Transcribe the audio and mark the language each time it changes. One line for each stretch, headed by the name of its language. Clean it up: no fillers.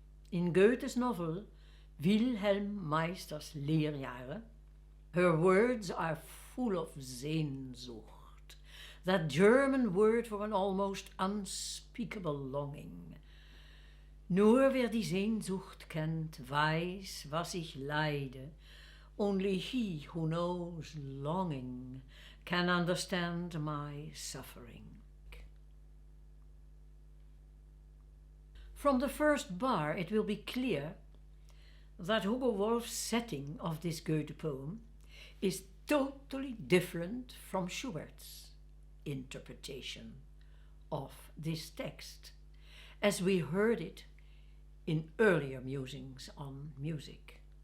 English: In Goethe's novel Wilhelm Meister's Leerjahre, her words are full of Sehnsucht, that German word for an almost unspeakable longing.
German: Nur wer die Sehnsucht kennt, weiß, was ich leide.
English: Only he who knows longing can understand my suffering. From the first bar it will be clear that Hugo Wolf's setting of this Goethe poem is totally different from Schubert's interpretation of this text, as we heard it in earlier musings on music.